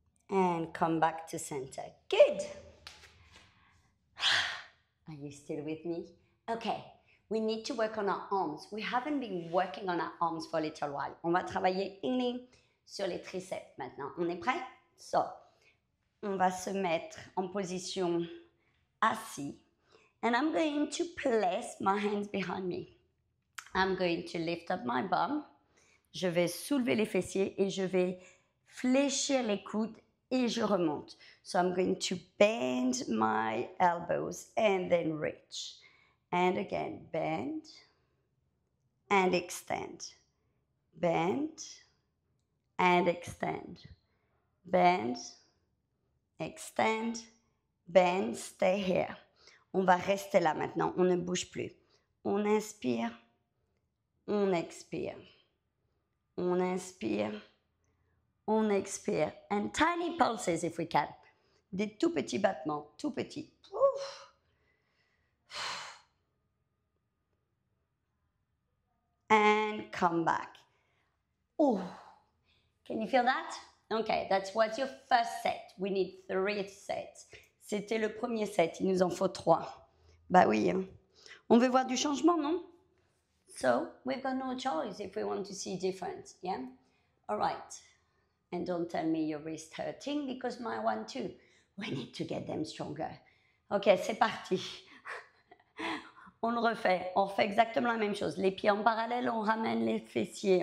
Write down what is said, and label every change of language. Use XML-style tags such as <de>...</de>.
<en>And come back to center. Good. Are you still with me? Okay. We need to work on our arms. We haven't been working on our arms for a little while.</en> <fr>On va travailler sur les triceps maintenant. On est prêt? So, on va se mettre en position assis.</fr> <en>And I'm going to place my hands behind me. I'm going to lift up my bum.</en> <fr>Je vais soulever les fessiers et je vais fléchir les coudes et je remonte.</fr> <en>So I'm going to bend my elbows and then reach. And again, bend and extend. Bend and extend. Bend, extend, bend, stay here.</en> <fr>On va rester là maintenant, on ne bouge plus. On inspire, on expire. On inspire, on expire.</fr> <en>And tiny pulses if we can.</en> <fr>Des tout petits battements, tout petits.</fr> <en>And come back. Oh, can you feel that? Okay, that's what's your first set. We need 3 sets.</en> <fr>C'était le premier set, il nous en faut 3. Bah oui, hein. On veut voir du changement, non?</fr> <en>So, we've got no choice if we want to see difference, yeah? All right. And don't tell me your wrist hurting because my one too. We need to get them stronger.</en> <fr>Ok, c'est parti. On le refait. On refait exactement la même chose. Les pieds en parallèle, on ramène les fessiers.</fr>